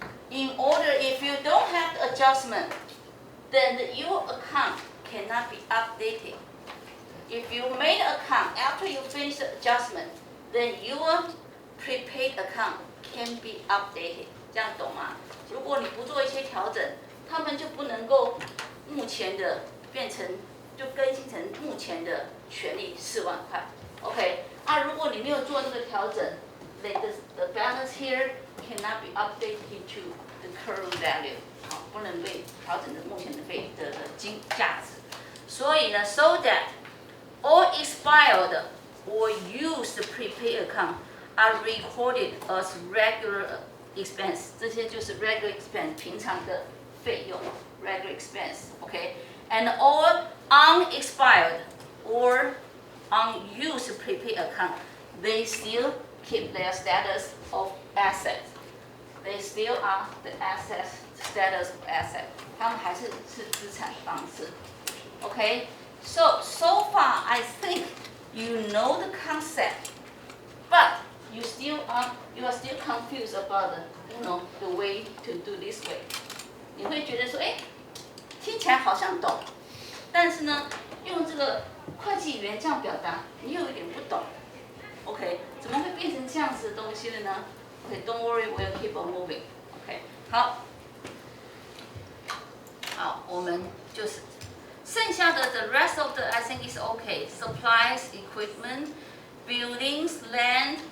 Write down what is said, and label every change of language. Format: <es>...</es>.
<en>In order, if you don't have the adjustment, then your account cannot be updated. If you made an account after you finish the adjustment, then your prepaid account can be updated.</en> <zh>这样懂吗？如果你不做一些调整，他们就不能够目前的变成就更新成目前的权利4万块。 OK， 啊，如果你没有做这个调整</zh> <en>then the balance here cannot be updated to the current value，</en> <zh>好，不能被调整的目前的价值。所以呢</zh> <en>，so that all expired or used prepaid account are recorded as regular expense，</en> <zh>这些就是</zh> <en>regular expense</en> <zh>平常的费用</zh> <en>regular expense，OK，and all unexpired or unused prepaid account they still keep their status of asset. They still are the asset status of asset.</en> <zh>他们还是资产方式。</zh> <en>Okay, so far I think you know the concept, but you are still confused about the way to do this way.</en> <zh>你会觉得说，哎，听起来好像懂，但是呢，用这个会计语言这样表达，你又有点不懂。 OK， 怎么会变成这样子的东西了呢 ？OK，</zh> <en>don't worry, we'll keep on moving. OK，</en> <zh>好，我们就是剩下的</zh> <en>the rest of the I think is OK. Supplies, equipment, buildings, land.</en>